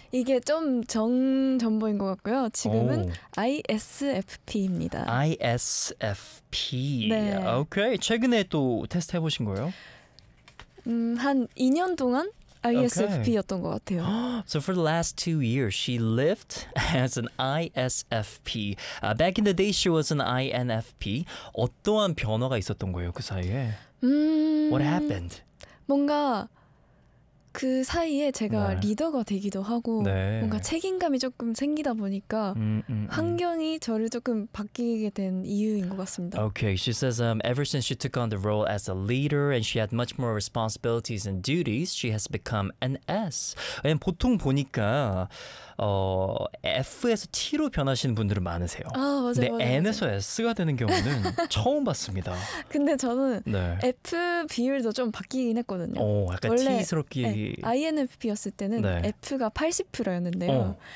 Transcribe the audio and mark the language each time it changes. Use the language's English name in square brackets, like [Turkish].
[Korean] 이게 좀 정전보인 것 같고요. 지금은 오. ISFP입니다. ISFP. 네. [English] 오케이. [Korean] 최근에 또 테스트 해보신 거예요? 한 2년 동안? ISFP였던 okay. 것 같아요. [English] So for the last 2 years, she lived as an ISFP. Back in the day, she was an INFP. [Korean] 어떠한 변화가 있었던 거예요, 그 사이에? [English] What happened? [Korean] 뭔가 그 사이에 제가 네. 리더가 되기도 하고 네. 뭔가 책임감이 조금 생기다 보니까 환경이 저를 조금 바뀌게 된 이유인 것 같습니다. [English] Okay, she says ever since she took on the role as a leader and she had much more responsibilities and duties, she has become an S. [Korean] 보통 보니까 F에서 T로 변하시는 분들은 많으세요. 아, 맞아요. 근데 맞아요. N에서 S가 되는 경우는 처음 봤습니다. 근데 저는 네. F 비율도 좀 바뀌긴 했거든요. 오, 약간 원래 T스럽게 네, INFP였을 때는 네. F가 80%였는데요.